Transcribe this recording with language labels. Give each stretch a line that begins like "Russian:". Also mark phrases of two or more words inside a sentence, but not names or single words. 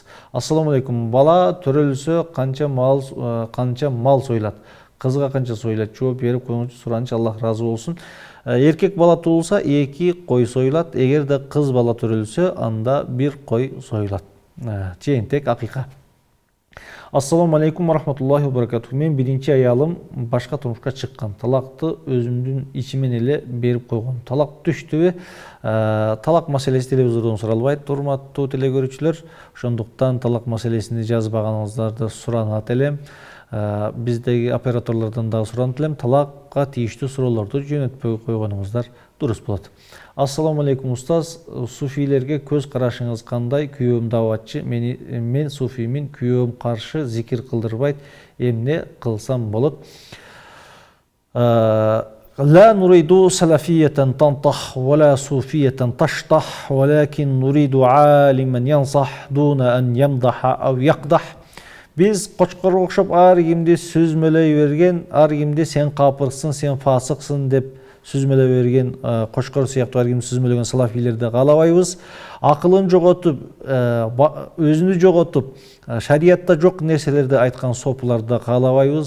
Arabic: السلام عليكم,
Kyrgyz: бала төрөлсө канча мал сойлат? Кызга канча сойлат? Жооп берип коюңузчу, суранчы, Аллах разы болсун. Эркек бала туулса 2 кой сойлат, эгерде кыз бала төрөлсө анда 1 кой сойлат. Чейинтек акыйка.
Arabic: السلام عليكم رحمة الله وبركاته.
Kyrgyz: Мен биринчи аялым башка турмушка чыккан. Талакты өзүмдүн ичимен эле берип койгон. Талак түштүбү? Талак маселеси телевизордон суралбайт, урматтуу телекөрүүчүлөр. Ошондуктан талак маселесин жазбаганыңыздарды суранат элем. Биздеги операторлордон дагы суранат элем. Талакка тийиштүү суроолорду жөнөтпөй койгонуңуздар дурус болот.
Arabic: السلام عليكم
Kyrgyz: устаз, суфийлерге көз карашыңыз кандай? Күйөөм дааватчы, мен суфиймин, күйөөм каршы зикир кылдырбайт, эмне кылсам болот?
Arabic: لا نريد سلفية تنطح ولا صوفية تشطح ولكن نريد عالما ينصح دون أن يمدح أو يقدح.
Kyrgyz: Biz Qoçqorго окшоп ар кимди сөзмөлөй берген, ар кимди сен капырсың, сен фасыксың деп сөзмөлөй берген, Qoçqor сыяктуу ар кимди сөзмөлөгөн салафилерди каалабайбыз. Акылын жоготуп, өзүнү жоготуп, шариятта жок нерселерди айткан сопуларды каалабайбыз.